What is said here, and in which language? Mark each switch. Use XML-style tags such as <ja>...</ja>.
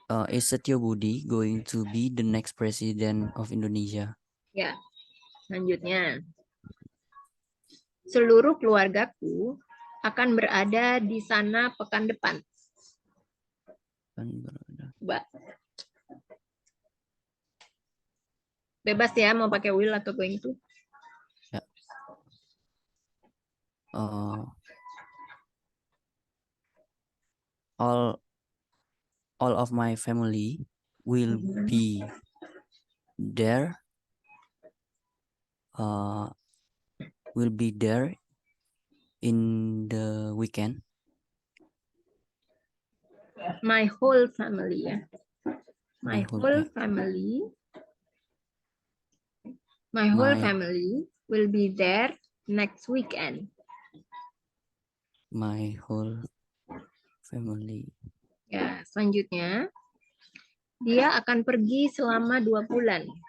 <en>Is Setio Budi going to be the next president of Indonesia?</en> <id>Ya. Selanjutnya. Seluruh keluargaku akan berada di sana pekan depan. Mbak. Bebas ya mau pakai will atau going to. Ya.</id> <en>All of my family will be there will be there in the weekend. My whole family ya. My whole, whole yeah. family. My whole My family will be there next weekend. my whole family.</en> <id>Ya, selanjutnya dia akan pergi selama 2 bulan.</id>